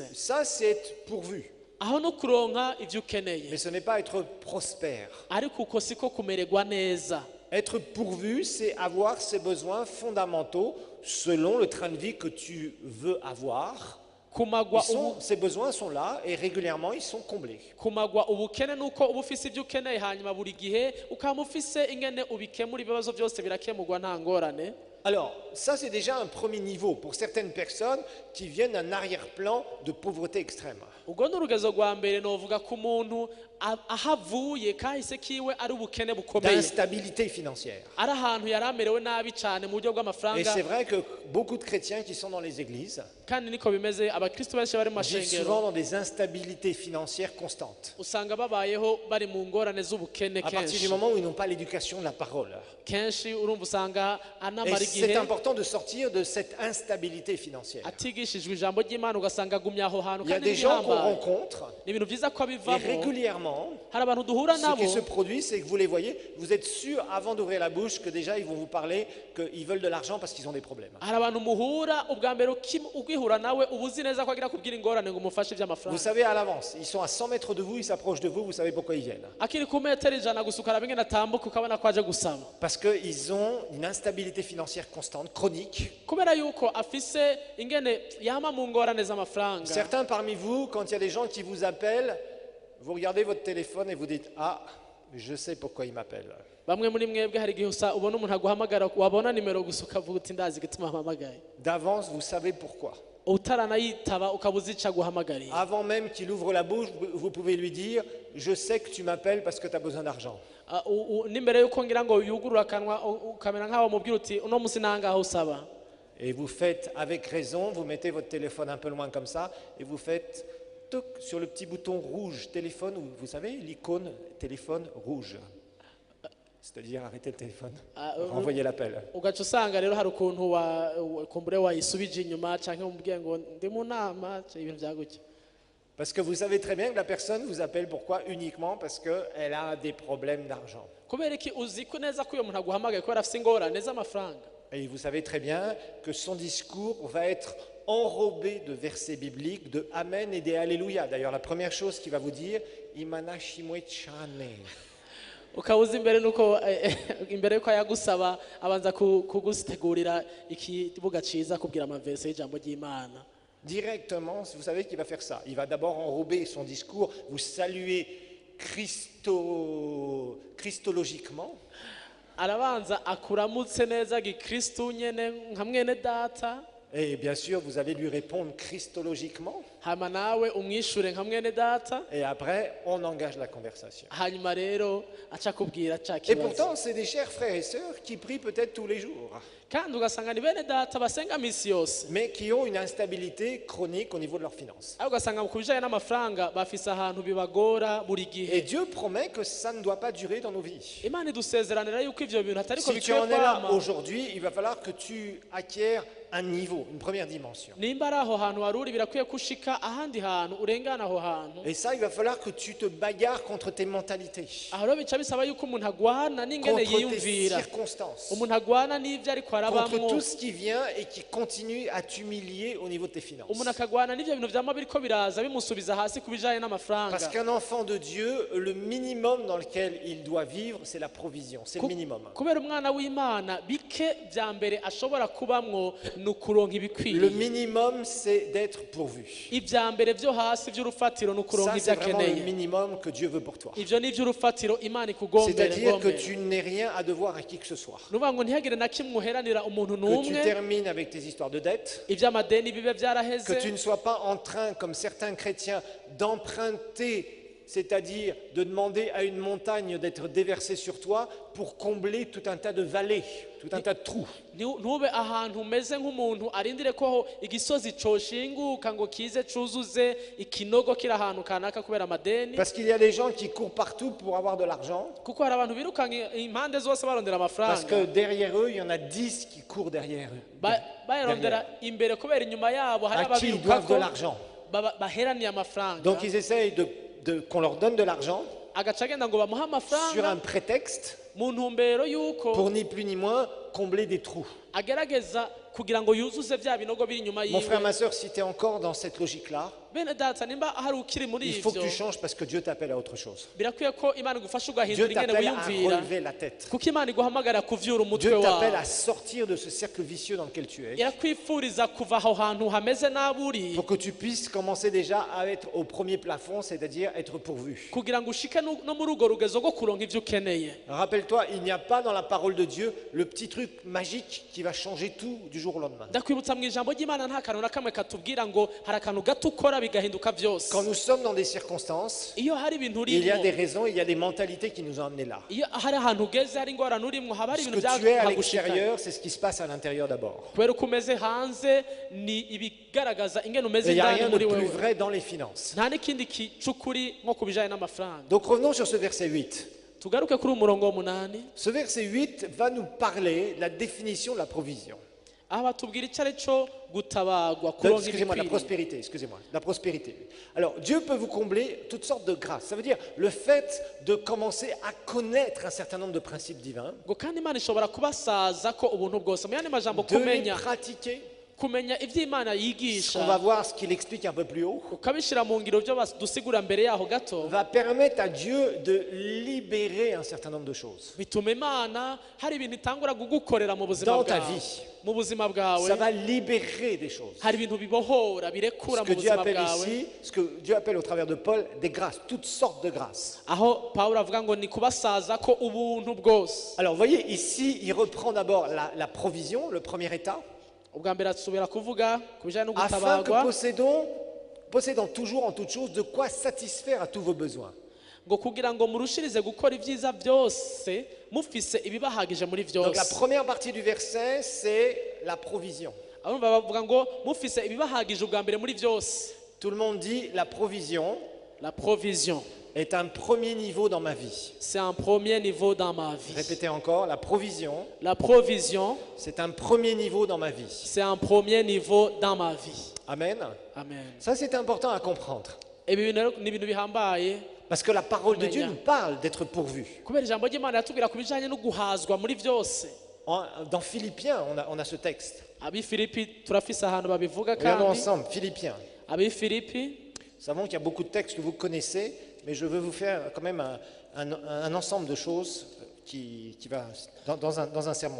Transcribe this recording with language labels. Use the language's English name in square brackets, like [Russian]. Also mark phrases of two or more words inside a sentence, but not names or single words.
[French] Ça, c'est être pourvu. [Rundi] aho no kuronka ivyo ukeneye, [French] Mais ce n'est pas être prospère. [Rundi] ariko uko siko kumererwa neza. [French] Être pourvu, c'est avoir ses besoins fondamentaux selon le train de vie que tu veux avoir. [Rundi] kumagwa [French] Ces besoins sont là et régulièrement ils sont comblés. [Rundi] kumagwa ubukene nuko uba ufise ibyo ukeneye hanyuma buri gihe ukaba ufise ingene ubikemura ibibazo byose birakemurwa nta ngorane. [French] Alors, ça c'est déjà un premier niveau pour certaines personnes qui viennent d'un arrière-plan de pauvreté extrême. [Rundi] ubwo ni urugezo rwa mbere novuga ko umuntu ahavuye kahise kiwe ari ubukene bukomeye, [French] D'instabilité financière. [Rundi] ari ahantu yari amerewe nabi cyane mu buryo [French] Et [Rundi] bw'amafaranga. [French] c'est vrai que beaucoup de chrétiens qui sont dans les églises [Rundi] kandi niko bimeze abakristo benshi bari mu [French] vivent souvent [Rundi] mashengero [French] dans des instabilités financières constantes. [Rundi] usanga babayeho bari mu ngorane z'ubukene [French] À partir du [Rundi] kenshi [French] moment où ils n'ont pas l'éducation de la parole. [Rundi] kenshi urumva usanga [French] Et [Rundi] anamara [French] c'est [Rundi] igihe [French] important de sortir de cette instabilité financière. [Rundi] atigishijwe ijambo ry'Imana ugasanga agumye aho hantu [French] Il y a [Rundi] kandi [French] des gens qu'on [Rundi] n'ibihambaye. [French] rencontre [Rundi] ni ibintu byiza ko [French] et [Rundi] abivamo. [French] régulièrement, [Rundi] hari abantu duhura [French] ce [Rundi] nabo [French] qui se produit, c'est que vous les voyez, vous êtes sûr avant d'ouvrir la bouche que déjà ils vont vous parler qu'ils veulent de l'argent parce qu'ils ont des problèmes. [Rundi] hari abantu muhura ubwa mbere ugihura nawe uba uzi neza ko agira kubwira ingorane ngo umufashe [French] Vous [Rundi] iby'amafaranga. [French] savez à l'avance, ils sont à 100 mètres de vous, ils s'approchent de vous, vous savez pourquoi ils viennent. [Rundi] akiri ku metero ijana gusa ukaraba ingene atambuka ukabona ko aje gusaba, [French] Parce qu'ils ont une instabilité financière constante, chronique. [Rundi] kubera yuko afise ingene yama mu ngorane z'amafaranga. [French] Certains parmi vous, quand il y a des gens qui vous appellent, vous regardez votre téléphone et vous dites « Ah, je sais pourquoi ils m'appellent. [Rundi] bamwe muri mwebwe hari igihe ubona umuntu aguhamagara wabona nimero gusa ukavuga uti ndazi igituma ampamagaye, » [French] D'avance, vous savez pourquoi. [Rundi] utaranayitaba ukaba uzi ico aguhamagariye. [French] Avant même qu'il ouvre la bouche, vous pouvez lui dire « Je sais que tu m'appelles parce que tu as besoin d'argent. » [Rundi] n'imbere yuko ngira ngo yugurura akanwa ukamera nk'aho mubwira uti uno musi nangaho usaba. [French] Et vous faites avec raison, vous mettez votre téléphone un peu loin comme ça et vous faites toc sur le petit bouton rouge téléphone, ou vous savez l'icône téléphone rouge. C'est-à-dire arrêter le téléphone, renvoyer l'appel. [Rundi] ugaca usanga rero hari ukuntu kumbure wayisubije inyuma canke umubwiye ngo ndi mu nama ibintu bya gutya. [French] Parce que vous savez très bien que la personne vous appelle pourquoi uniquement parce qu'elle a des problèmes d'argent. [Rundi] kubera iki uzi ko neza ko uyo muntu aguhamagaye kubera afise ingorane z'amafaranga. [French] Et vous savez très bien que son discours va être enrobé de versets bibliques, de Amen et des Alléluia. D'ailleurs, la première chose qu'il va vous dire, [Rundi] Imana Shimwe Chane. ukaba uzi imbere nuko imbere yuko yagusaba abanza kugutegurira ikibuga ciza kubwira amaverse y'ijambo ry'Imana. [French] Directement, vous savez qu'il va faire ça. Il va d'abord enrober son discours, vous saluer christologiquement. [Rundi] arabanza akuramutse neza gikristo nyene nka mwene data, [French] Et bien sûr, vous allez lui répondre christologiquement. [Rundi] hama nawe umwishure nka mwene data, [French] Et après, on engage la conversation. [Rundi] hanyuma rero aca kubwira ca [French] Et [Rundi] kibazo. [French] pourtant, c'est des chers frères et sœurs qui prient peut-être tous les jours, [Rundi] kandi ugasanga ni bene data basenga misi yose, [French] mais qui ont une instabilité chronique au niveau de leurs finances. [Rundi] ariko ugasanga ku bijanye n'amafaranga bafise ahantu bibagora buri [French] Et [Rundi] gihe. [French] Dieu promet que ça ne doit pas durer dans nos vies. [Rundi] Imana idusezeranira yuko ivyo bintu atariko [French] Si tu [Rundi] bikwiye [French] en es là [Rundi] kwama. [French] aujourd'hui, il va falloir que tu acquières un niveau, une première dimension. [Rundi] nimba ari aho hantu wari uri birakwiye ko ushika ahandi hantu urengana aho hantu. [French] Et ça, il va falloir que tu te bagarres contre tes mentalités, [Rundi] aho rero bica bisaba yuko umuntu agwana n'ingene [French] contre tes [Rundi] yiyumvira, [French] circonstances, [Rundi] umuntu agwana n'ivyo ariko [French] contre [Rundi] arabamwo, [French] tout ce qui vient et qui continue à t'humilier au niveau de tes finances. [Rundi] umuntu akagwana n'ivyo bintu vyama biriko biraza bimusubiza hasi ku bijanye n'amafaranga. [French] Parce qu'un enfant de Dieu, le minimum dans lequel il doit vivre, c'est la provision, c'est le minimum. [Rundi] kubera umwana w'Imana bike vya mbere ashobora kubamwo ni ukuronka [French] Le [Rundi] ibikwiriye. [French] minimum, c'est d'être pourvu. [Rundi] ivya mbere vyo hasi vy'urufatiro ni ukuronka [French] Ça, [Rundi] ivyo [French] c'est vraiment le [Rundi] akeneye. [French] minimum que Dieu veut pour toi. [Rundi] ivyo ni ivy'urufatiro Imana ikugombere [French] C'est-à-dire que [Rundi] ngombere. [French] tu n'aies rien à devoir à qui que ce soit. [Rundi] nuvuga ngo ntihagire na kimwe uheranira umuntu [French] Que tu [Rundi] n'umwe, [French] termines avec tes histoires de dettes. [Rundi] ivy'amadeni bibe [French] Que tu [Rundi] vyaraheze, [French] ne sois pas en train, comme certains chrétiens, d'emprunter, c'est-à-dire de demander à une montagne d'être déversée sur toi pour combler tout un tas de vallées, tout un tas de trous. [Rundi] ntube ahantu umeze nk'umuntu arindire ko aho igisozi coshinguka ngo kize cuzuze ikinogo kiri ahantu kanaka kubera amadeni. [French] Parce qu'il y a des gens qui courent partout pour avoir de l'argent, [Rundi] kuko hari abantu birukanga impande zose barondera [French] parce que [Rundi] amafaranga, [French] derrière eux, il y en a 10 qui courent derrière eux, [Rundi] bayarondera imbere kubera inyuma yabo hari [French] à qui ils doivent de [Rundi] ababirukako [French] l'argent. [Rundi] baheraniye amafaranga. [French] Donc ils essayent qu'on leur donne de l'argent [Rundi] agaca agenda ngo bamuhe [French] sur un [Rundi] amafaranga [French] prétexte [Rundi] mu ntumbero y'uko [French] pour ni plus ni moins combler des trous. [Rundi] agerageza kugira ngo yuzuze vya binogo biri inyuma [French] Mon frère, [Rundi] yiwe. [French] ma soeur, si tu es encore dans cette logique-là, [Rundi] bene data nimba hari ukiri muri [French] il faut que [Rundi] ivyo [French] tu changes parce que Dieu t'appelle à autre chose. [Rundi] birakwiye ko Imana igufasha [French] Dieu [Rundi] ugahindura ingene [French] t'appelle à [Rundi] wiyumvira, [French] relever la tête. [Rundi] kuko Imana iguhamagara kuvyura umutwe [French] Dieu t'appelle [Rundi] wawe, [French] à sortir de ce cercle vicieux dans lequel tu es, [Rundi] irakwifuriza kuva aho hantu hameze nabi uri, [French] pour que tu puisses commencer déjà à être au premier plafond, c'est-à-dire être pourvu. [Rundi] kugira ngo ushike no muri urwo rugezo rwo kuronka ivyo ukeneye. [French] Rappelle-toi, il n'y a pas dans la parole de Dieu le petit truc magique qui va changer tout du jour au lendemain. [Rundi] ndakwibutsa mu ijambo ry'Imana nta kantu na kamwe katubwira ngo hari akantu gato ukora bigahinduka vyose. [French] Quand nous sommes dans des circonstances, [Rundi] iyo hari ibintu [French] il y a des [Rundi] urimo, [French] raisons, il y a des mentalités qui nous ont amenés là. [Rundi] iyo hari ahantu ugeze hari ingorane urimo, haba hari [French] Ce [Rundi] ibintu [French] que tu es à [Rundi] byagushika, [French] l'extérieur, c'est ce qui se passe à l'intérieur d'abord. [Rundi] kubera uko umeze hanze ni ibigaragaza ingene umeze [French] Il n'y a [Rundi] indani [French] rien de [Rundi] muri [French] plus [Rundi] wewe, [French] vrai dans les finances. [Rundi] nta n'ikindi c'ukuri nko ku bijanye n'amafaranga. [French] Donc revenons sur ce verset 8. [Rundi] tugaruke kuri umurongo w'umunani, [French] Ce verset 8 va nous parler de la définition de la provision. [Rundi] aho batubwira icyo ari cyo gutabagwa, kuronka [French] Excusez-moi, la [Rundi] ibikwiriye. [French] prospérité, excusez-moi, la prospérité. Alors, Dieu peut vous combler toutes sortes de grâces. Ça veut dire le fait de commencer à connaître un certain nombre de principes divins, [Rundi] ngo kandi Imana ishobora kubasaza ko ubuntu bwose, mu yandi majambo [French] de les [Rundi] kumenya [French] pratiquer. [Rundi] ivyo Imana [French] On va [Rundi] yigisha [French] voir ce qu'il explique un peu plus haut. [Rundi] ukabishira mu ngiro byo dusigura mbere yaho gato, [French] Va permettre à Dieu de libérer un certain nombre de choses [Rundi] bituma Imana hari ibintu itangura kugukorera mu buzima [French] dans ta [Rundi] bwawe, [French] vie. [Rundi] mu buzima bwawe [French] Ça va libérer des choses. [Rundi] hari ibintu bibohora birekura [French] Ce [Rundi] mu [French] que Dieu [Rundi] buzima [French] appelle [Rundi] bwawe, [French] ici, ce que Dieu appelle au travers de Paul, des grâces, toutes sortes de grâces. [Rundi] aho Pawulo avuga ngo ni kubasaza ko ubuntu bwose. [French] Alors, vous voyez, ici, il reprend d'abord la provision, le premier état, [Rundi] ubwa mbere asubira kuvuga ku bijanye no [French] afin que [Rundi] gutabagwa, [French] possédant toujours en toutes choses de quoi satisfaire à tous vos besoins. [Rundi] ngo kugira ngo murushirize gukora ibyiza byose mufise ibibahagije muri [French] Donc la [Rundi] byose. [French] première partie du verset, c'est la provision. [Rundi] abumva bavuga ngo mufise ibibahagije ubwa mbere muri byose. [French] Tout le monde dit la provision La provision, est un premier niveau dans ma vie. c'est un premier niveau dans ma vie. Répétez encore, la provision, La provision, c'est un premier niveau dans ma vie. c'est un premier niveau dans ma vie. Amen. Amen. Ça, c'est important à comprendre. [Rundi] Ibi bintu rero ni ibintu bihambaye, [French] Parce que la parole de Dieu Amen. nous parle d'être pourvu. [Rundi] kubera ijambo ry'Imana yatubwira ku bijanye no guhazwa muri byose. [French] Dans Philippiens, on a ce texte. [Rundi] Abi Filipi turafise ahantu babivuga [French] Regardons [Rundi] kandi [French] ensemble, Philippiens. [Rundi] abi Filipi, [French] Nous savons qu'il y a beaucoup de textes que vous connaissez, mais je veux vous faire quand même un ensemble de choses qui va dans un sermon.